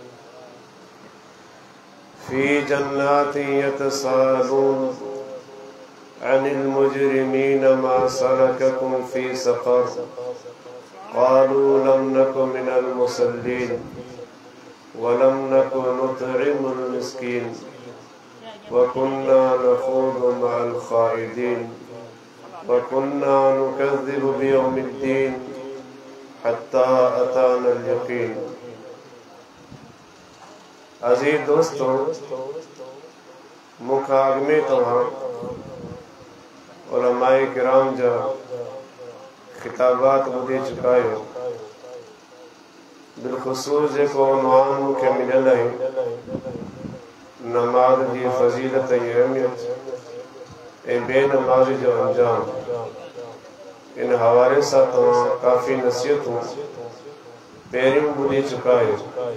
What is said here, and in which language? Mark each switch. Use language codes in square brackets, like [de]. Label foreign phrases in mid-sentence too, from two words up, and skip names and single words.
[ar] في جنات يتساءلون عن المجرمين ما سلككم في سقر قالوا لم نك من المصلين ولم نك نطعم المسكين وكنا نخوض مع الخائضين وكنا نكذب بيوم الدين حتى أتانا اليقين. [sd] अज़ीज़ दोस्तों, मुखाग्मे तव्हां उलमाए किराम जा खिताबात ॿुधी चुका आहियो। बिलख़ुसूस जेको उन्वान मूंखे मिलियल आहे, नमाज़ जी फ़ज़ीलत ऐं अहमियत ऐं बेनमाज़ी जो अंजाम, इन हवाले सां तव्हां काफ़ी नसीहतूं पहिरियों ॿुधी चुका आहियो।